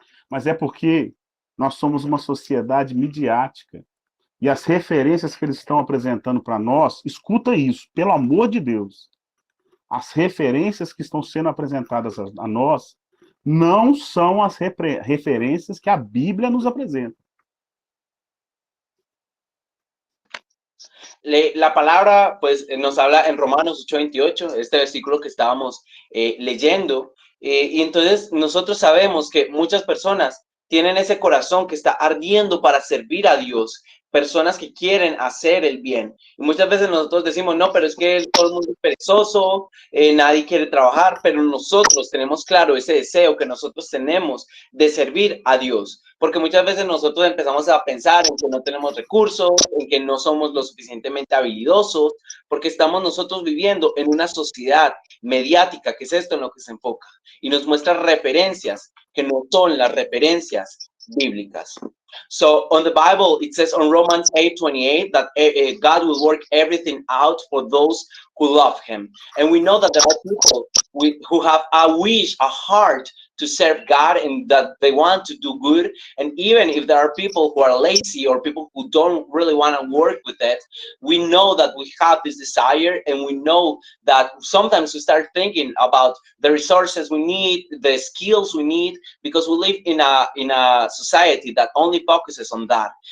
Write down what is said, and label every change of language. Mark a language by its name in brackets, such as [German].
[Portuguese] Mas é porque nós somos uma sociedade midiática e as referências que eles estão apresentando para nós, escuta isso, pelo amor de Deus. As referências que estão sendo apresentadas a nós não são as referências que a Bíblia nos apresenta. [Spanish] La palabra pues nos habla en Romanos 8:28, este versículo que estábamos leyendo, y entonces nosotros sabemos que muchas personas tienen ese corazón que está ardiendo para servir a Dios, personas que quieren hacer el bien. Y muchas veces nosotros decimos, no, pero es que todo el mundo es perezoso, nadie quiere trabajar, pero nosotros tenemos claro ese deseo que nosotros tenemos de servir a Dios. Porque muchas veces nosotros empezamos a pensar en que no tenemos recursos, en que no somos lo suficientemente habilidosos, porque estamos nosotros viviendo en una sociedad mediática, que es esto en lo que se enfoca, y nos muestra referencias que no son las referencias bíblicas. [English] So on the Bible, it says on Romans 8:28 that God will work everything out for those who love him. And we know that there are people who have a wish, a heart to serve God, and that they want to do good. And even if there are people who are lazy or people who don't really want to work with it, we know that we have this desire, and we know that sometimes we start thinking about the resources we need, the skills we need, because we live in a society that only focuses on that.